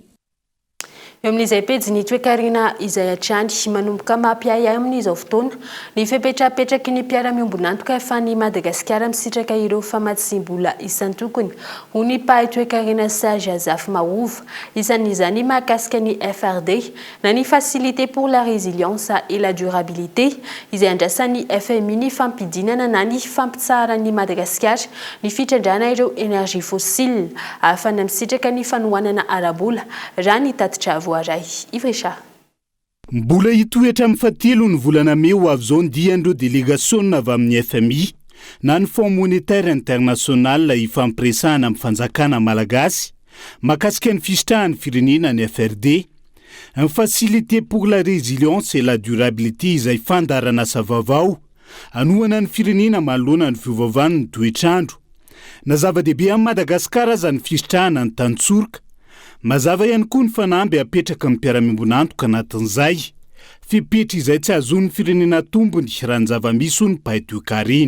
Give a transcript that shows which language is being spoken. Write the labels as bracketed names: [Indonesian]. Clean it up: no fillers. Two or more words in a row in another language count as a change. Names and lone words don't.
[Malagasy] Eo amin'izay pejy ny toekarina izay hatrany manomboka mampiayay amin'izao fotoana ny fipetrapetraky ny mpiara-miombonantoka efa ny Madagasikara misitraka ireo famatsim-bola isan-tokony ho ny pahy toekarina Serge Azafy Mahova isan'izany mahakasika ny FRD na ny [French] facilité pour la résilience et la durabilité [Malagasy] izay andrasan'ny FMI ny fampidinana na ny fampitsara ny Madagasikara ny fitrandrana ireo [French] énergie fossile [Malagasy] ahafana misitraka ny fanohanana arabola raha ny tatitra mbola hitoetra amin'ny fatelo ny volana May ho avy zao ndiandreo délégation avy amin'ny FMI na ny [French] Fonds monétaire [Malagasy] international ifampiresahana amin'ny fanjakana malagasy mahakasika ny fisitrahan'ny firenena ny FRD [French] un facilité pour la résilience et la durabilité [Malagasy] izay fandarana asa vaovao anohana ny firenena manoloana ny fiovaovan'ny toetrandro na zava-dehibe amin'ny Madagasikara zany fisitrahana ny tantsorika mazava ihany koa ny fanamby apetraka amin'ny mpiara-miombonantoka anatin'izay fipetra izay tsy azon'ny firenena tombony raha ny zava-misy ho ny pahy toekarina.